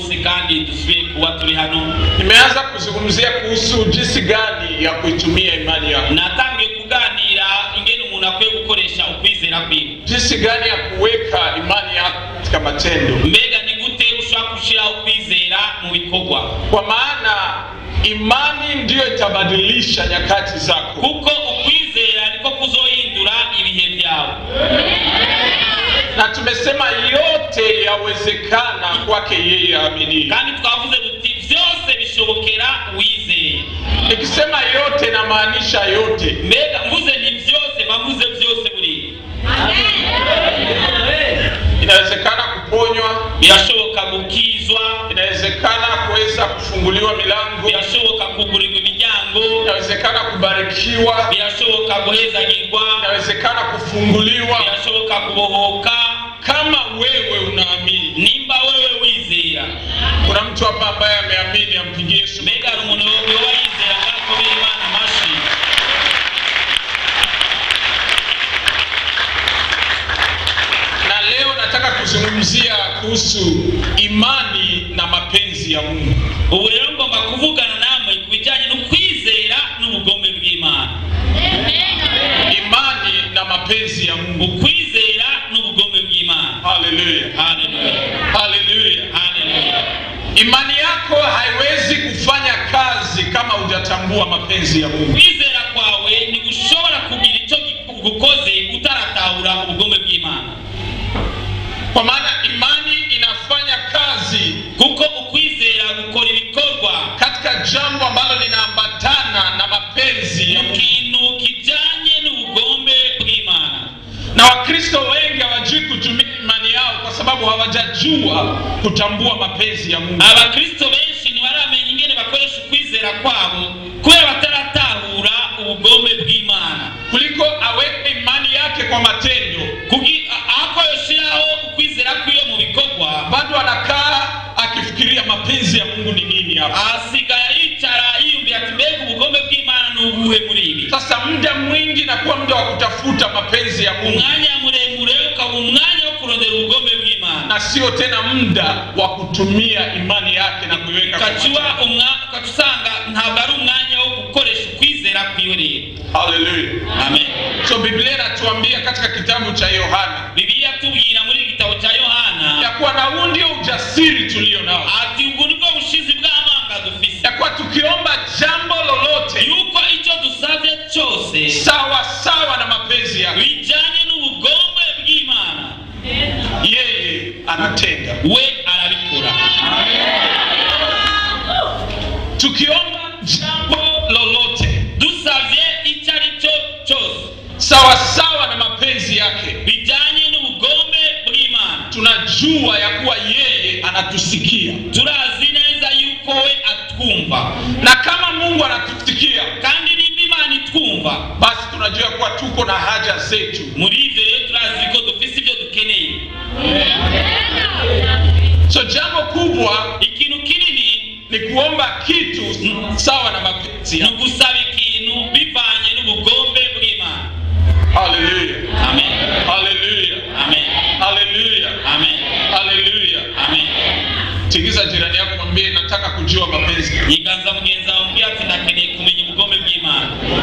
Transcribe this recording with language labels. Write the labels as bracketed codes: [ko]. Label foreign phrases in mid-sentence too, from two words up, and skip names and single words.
[rn] kandi dusubiye kuba turi hano. [sw] Nimeanza kuzungumzia kuhusu jinsi gani ya kuitumia imani yako. [rn] Natangiye kuganira ingene umuntu akwiye gukoresha ukwizera kwiwe. [sw] Jinsi gani ya kuweka imani yako katika matendo. [rn] Mbega ni gute ushobora gushira ukwizera mu bikorwa? [sw] Kwa maana imani ndiyo itabadilisha nyakati zako. [rn] Kuko ukwizera niko kuzohindura ibihe byawe. [sw] Na tumesema yote yawezekana kwake yeye aamini. [rn] Kandi twavuze duti byose bishobokera uwizeye. [sw] Nikisema yote na maanisha yote. [rn] Mbega mvuze ni byose, bavuze byose buri. [sw] Inawezekana kuponywa, [rn] birashoboka gukizwa, [sw] inawezekana kuweza kufunguliwa milango, [rn] birashoboka kugurirwa imiryango, [sw] inawezekana kubarikiwa, [rn] birashoboka guhezagirwa, [sw] inawezekana kufunguliwa, [rn] birashoboka kubohoka [sw] kama wewe unaamini. [rn] Nimba wewe wizera. [sw] Kuna mtu hapa ambaye ameamini, ampigie Yesu. [rn] Mbega umuntu wizera ngako biri Imana mashi. [sw] Na leo nataka kuzungumzia kuhusu imani na mapenzi ya Mungu. [rn] Ubu rero ngomba kuvugana namwe kubijanye no kwizera n'ubugombe bw'Imana. [sw] Imani na mapenzi ya Mungu. [rn] Kwizera n'ubugombe bw'Imana. Hallelujah. Hallelujah. Hallelujah. Hallelujah. [sw] Imani yako haiwezi kufanya kazi kama hujatambua mapenzi ya Mungu. [rn] Kwizera kwawe ni gushobora kugira icyo gukoze utaratahura ubugombe bw'Imana. [sw] Kwa maana imani inafanya kazi [rn] kuko ukwizera gukora ibikorwa [sw] katika jambo ambalo linaambatana na mapenzi ya [rn] kintu kijanye n'ubugombe bw'Imana. [sw] Na Wakristo wengi hawajui kutumia imani yao kwa sababu hawajajua kutambua mapenzi ya Mungu. [rn] Abakristo benshi ntibaramenya ingene bakoresha ukwizera kwabo kubera bataratahura ubugombe bw'Imana. [sw] Kuliko aweke imani yake kwa matendo, [rn] ako yoshiraho ukwizera kwiyo mu bikorwa, [sw] bado anakaa akifikiria mapenzi ya Mungu ni nini hapa. [rn] Asigaye yicara yiyumvira ati mbega ubugombe bw'Imana n'ubuhe muri ibi. [sw] Sasa muda mwingi na kuwa muda wa kutafuta mapenzi ya Mungu. [rn] Umwanya muremure ukaba umwanya wo kurondera ubugombe bw'Imana. [sw] Na sio tena muda wa kutumia imani yake na kuiweka kwa matendo. [rn] Katusanga ntabwo ari umwanya wo gukoresha ukwizera kwiyo rero. Hallelujah. Amen. [sw] So Biblia inatuambia katika kitabu cha Yohana. [rn] Biblia tubwira muri gitabo cha Yohana [sw] ya kuwa na huu ndio ujasiri tulio nao. [rn] Ati ubwo nibwo bushizi bw'amanga dufise. [sw] Ya kuwa tukiomba jambo lolote [rn] yuko icyo dusabye cyose [sw] sawa sawa na mapenzi yake, [rn] bijanye n'ubugombe bw'Imana, [sw] yeye anatenda. [rn] We arabikora. [sw] Tukiomba jambo lolote [rn] dusabye icyo ari cyo cyose [sw] sawa sawa na mapenzi yake, [rn] bijanye n'ubugombe bw'Imana, [sw] tunajua ya kuwa yeye anatusikia. [rn] Turazi neza yuko we atwumva. [sw] Na kama Mungu anatusikia [rn] kandi nimba Imana itwumva, [sw] basi tunajua kuwa tuko na haja zetu. [rn] Muri ivyo rero turazi ko dufise ibyo dukeneye. [sw] So jambo kubwa, [rn] ikintu kinini [sw] ni kuomba kitu sawa na mapenzi yake. [rn] Nugusaba ikintu bivanye n'ubugombe bw'Imana. Hallelujah. Amen. Hallelujah. Amen. Hallelujah. Amen. Hallelujah. Amen. [sw] Tigiza jirani yako, mwambie nataka kujua mapenzi. [rn] Iganza mugenza wambie ati ndakeneye kumenya ubugombe bw'Imana.